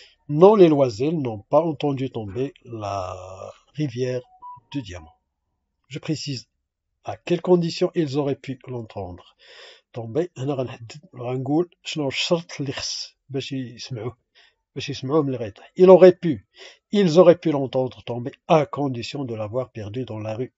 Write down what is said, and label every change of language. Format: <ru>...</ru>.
<fr>Non, les loisirs n'ont pas entendu tomber la rivière de diamants. Je précise à quelles conditions ils auraient pu l'entendre tomber.</fr> <ar>هنا غنقول شنو الشرط اللي خص باش يسمعوه ملي غيطيح.</ar> <fr>Ils auraient pu l'entendre tomber à condition de l'avoir perdu dans la rue.</fr>